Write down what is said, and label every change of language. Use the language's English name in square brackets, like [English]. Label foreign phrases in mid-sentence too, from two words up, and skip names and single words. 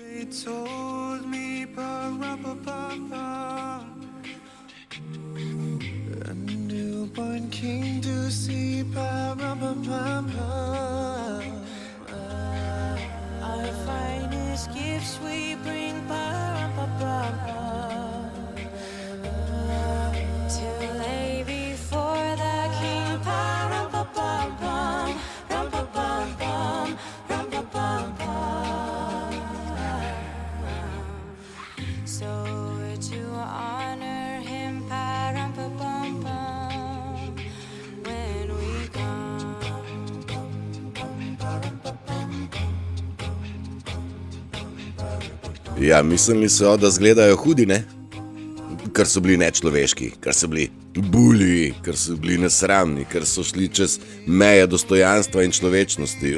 [English] told me, pa-ra-pa-pa-pa, a newborn king to see, pa-ra-pa-pa-pa. Our finest gifts we bring, to lay before the king, so to honor him, when we come. [Slovenian] Ja, mislili so, da zgledajo hudi, ne? Ker so bili nečloveški, ker so bili bulji, ker so bili nesramni, ker so šli čez meje dostojanstva in človečnosti.